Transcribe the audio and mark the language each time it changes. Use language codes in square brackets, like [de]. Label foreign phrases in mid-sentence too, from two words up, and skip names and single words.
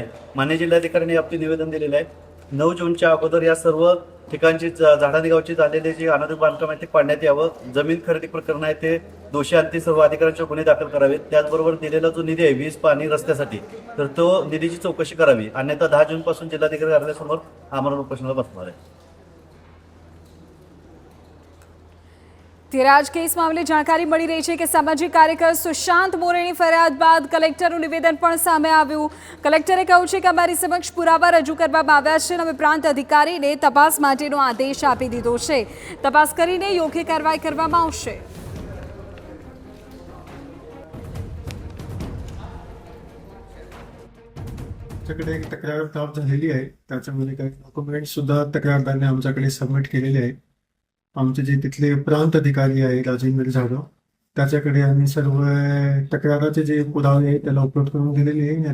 [mr] मान्य जिल्हाधिकाऱ्यांनी आपले निवेदन दिलेलं आहे। 9 जूनच्या अगोदर या सर्व ठिकाणची झाडानी गावची झालेले जे अनधिकृत बांधकाम आहे ते पाडण्यात यावं। जमीन खरेदी प्रकरण आहे ते दोषी आणि सर्व अधिकाऱ्यांचे गुन्हे दाखल करावेत। त्याचबरोबर दिलेला जो निधी आहे वीज, पाणी, रस्त्यासाठी तर तो निधीची चौकशी करावी, अन्यथा 10 जून पासून जिल्हाधिकारी कार्यालयासमोर आमरण उपोषणाला बसणार आहे। [gu] ત્યારે આજ કેસ મામલે જાણકારી મળી રહી છે કે સામાજિક કાર્યકર સુશાંત મોરેની ફરિયાદ બાદ કલેક્ટરનું નિવેદન પણ સામે આવ્યું। કલેક્ટરે કહ્યું છે કે અમારી સમક્ષ પુરાવા રજૂ કરવામાં આવ્યા છે અને પ્રાંત અધિકારીને તપાસ માટેનો આદેશ આપી દીધો છે। તપાસ કરીને યોગ્ય કાર્યવાહી કરવામાં આવશે। [mr] आमच्याकडे एक तक्रार प्राप्त झालेली आहे, त्याच्यामध्ये काही डॉक्युमेंट सुद्धा तक्रारदाराने आमच्याकडे सबमिट केलेले आहे। आमचे जे तिथले प्रांत अधिकारी आहे राजेंद्र जाधव, त्याच्याकडे आम्ही सर्व तक्राराचे जे पुरावे आहेत त्याला अपलोड करून दिलेले आहे।